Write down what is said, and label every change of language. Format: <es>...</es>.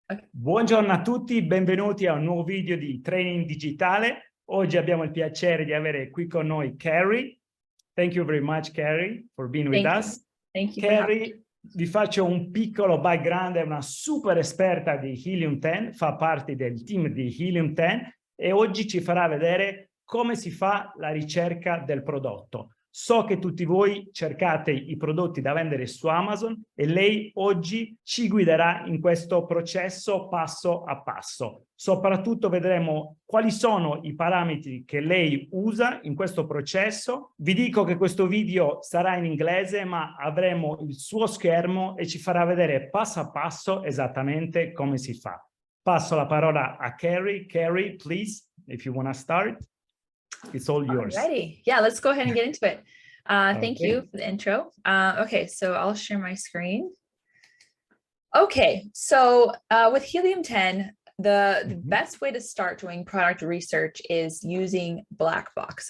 <it>Buongiorno a tutti, benvenuti a un nuovo video di training digitale. Oggi abbiamo il piacere di avere qui con noi Carrie.</it> <en>Thank you very much, Carrie, for being with us. Thank you.</en> <it>Carrie, vi faccio un piccolo background, è una super esperta di Helium10, fa parte del team di Helium10 e oggi ci farà vedere come si fa la ricerca del prodotto. So che tutti voi cercate i prodotti da vendere su Amazon e lei oggi ci guiderà in questo processo passo a passo. Soprattutto vedremo quali sono i parametri che lei usa in questo processo. Vi dico che questo video sarà in inglese, ma avremo il suo schermo e ci farà vedere passo a passo esattamente come si fa. Passo la parola a Carrie.</it> <en>Carrie, please, if you want to start. It's all yours. Alrighty. Yeah, let's go ahead and get into it. Thank Okay. you for the intro. Okay, so I'll share my screen. Okay, so with Helium10, the best way to start doing product research is using Black Box.</en>